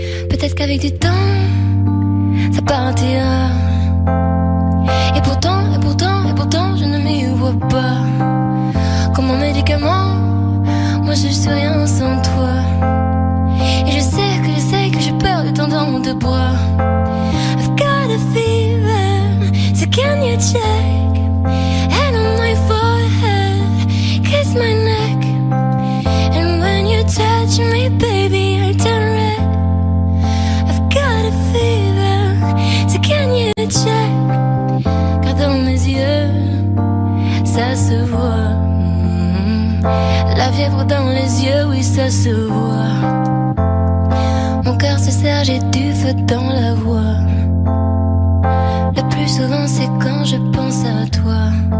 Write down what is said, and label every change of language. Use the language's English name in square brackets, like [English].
[French] Peut-être qu'avec du temps, ça partira. Et pourtant, je ne m'y vois pas. Comme un médicament, moi je suis rien sans toi. Et je sais que j'ai peur de tendre dans tes bras. [English] I've got a fever, so can you check? Hand on my forehead, kiss my neck. And when you touch me, baby, I turn red. I've got a fever, so can you check? [French] Car dans mes yeux, ça se voit. La fièvre dans les yeux, oui, ça se voit. Mon cœur se serre, j'ai du feu dans la voix. Le plus souvent, c'est quand je pense à toi.